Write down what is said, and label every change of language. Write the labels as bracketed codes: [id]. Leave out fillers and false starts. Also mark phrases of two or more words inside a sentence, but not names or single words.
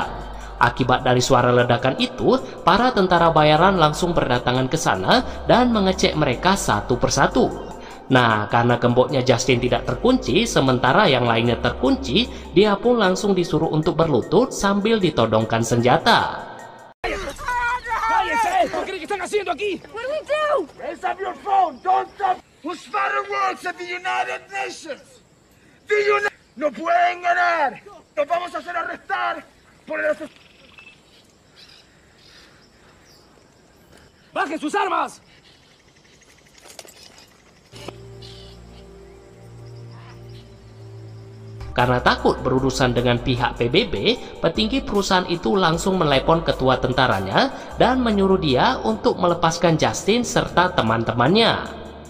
[id] Akibat dari suara ledakan itu, para tentara bayaran langsung berdatangan ke sana dan mengecek mereka satu persatu. Nah, karena gemboknya Justin tidak terkunci, sementara yang lainnya terkunci, dia pun langsung disuruh untuk berlutut sambil ditodongkan senjata. [en] What do we do? Raise up your phone, don't stop. Whose father works at the United Nations? [es] No pueden ganar. Nos vamos a hacer arrestar por el asesinato. ¡Bajen sus armas! [id] Karena takut berurusan dengan pihak PBB, petinggi perusahaan itu langsung menelepon ketua tentaranya dan menyuruh dia untuk melepaskan Justin serta teman-temannya.